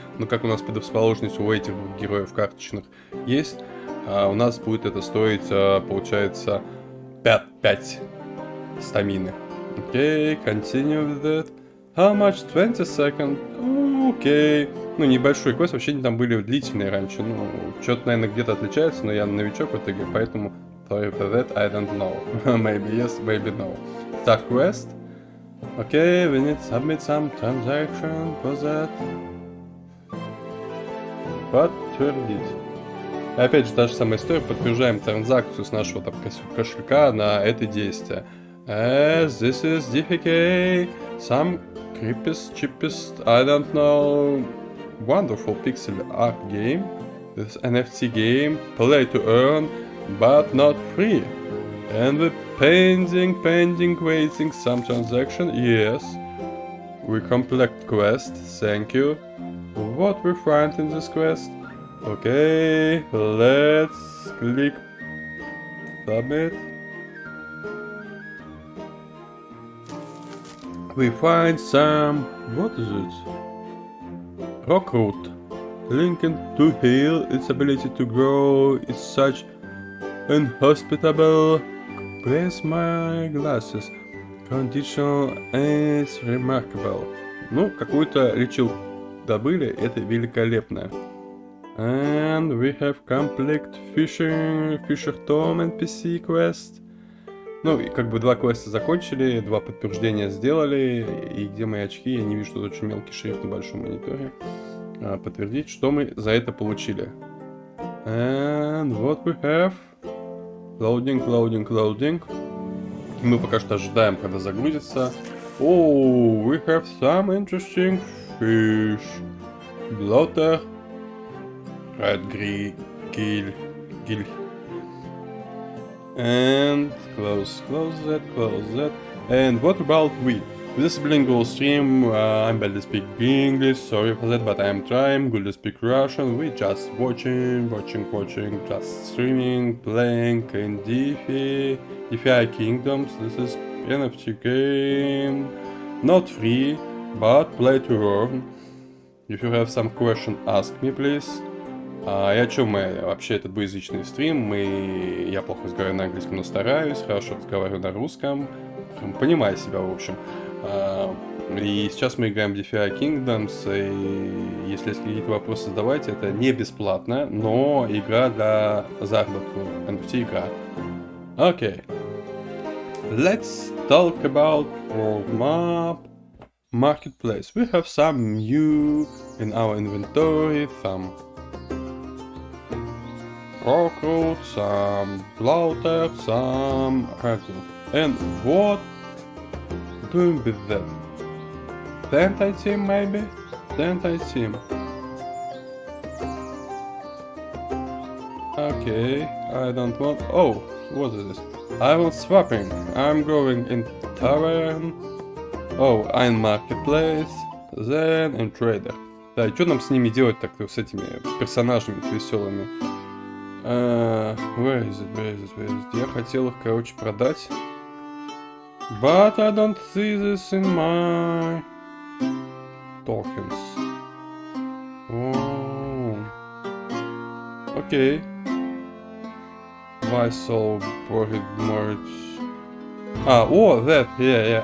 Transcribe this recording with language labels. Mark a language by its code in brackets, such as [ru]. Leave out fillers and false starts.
[ru] Но как у нас предрасположенность у этих двух героев карточных есть, у нас будет это стоить, получается, 5 стамины. Окей, [en] continue with that. How much? 20 seconds. Oh, [ru] окей. Ну, небольшой квест, вообще они там были длительные раньше. Ну, что-то, наверное, где-то отличается, но я новичок в итоге, поэтому [en] sorry for that, I don't know. Maybe yes, maybe no. Start quest. Okay, we need to submit some transaction for that. [ru] Подтвердить. Опять же, та же самая история, подтверждаем транзакцию с нашего там кошелька на это действие. [en] As this is DFK, some cheapest, I don't know, wonderful pixel art game, this NFT game, play to earn, but not free. And we're pending, waiting some transaction, yes. We complete quest, thank you. What we find in this quest? Okay, let's click submit. We find some, what is it? Rock root. Linking to heal, its ability to grow is such inhospitable. Where's my glasses? Conditional is remarkable. [ru] Ну, какую-то лечилку добыли, это великолепно. [en] And we have complete Fisher Tom NPC quest. [ru] Ну, и как бы 2 квеста закончили, 2 подтверждения сделали. И где мои очки? Я не вижу, тут очень мелкий шрифт на большом мониторе. Подтвердить, что мы за это получили. [en] And what we have? Loading. [ru] Мы пока что ожидаем, когда загрузится. [en] Oh, we have some interesting fish. Blotter. Red gill. And close that. And what about we? This is bilingual stream, I'm barely speak English, sorry for that, but I'm trying, good to speak Russian, we just watching, just streaming, playing in DeFi Kingdoms, this is NFT game, not free, but play to earn. If you have some question, ask me, please. [ru] И о чем мы? Вообще, это двуязычный стрим, я плохо разговариваю на английском, но стараюсь, хорошо разговариваю на русском, понимаю себя, в общем. И сейчас мы играем в DeFi Kingdoms, и если есть какие-то вопросы, задавайте, это не бесплатно, но игра для заработка, NFT игра. Окей. [en] Let's talk about map marketplace. We have some new in our inventory, some rock root, some blotter, some hurdle. And what doing with that? Anti-team maybe? Anti-team. Okay, I don't want... Oh, what is this? I want swapping. I'm going in tavern. Oh, in marketplace. Then in trader. [ru] Да, и что нам с ними делать так-то, с этими персонажами веселыми? [en] Where is it? [ru] Я хотел их, короче, продать. [en] But I don't see this in my tokens. Oh. Okay. Why so profit merge? Oh, that. Yeah.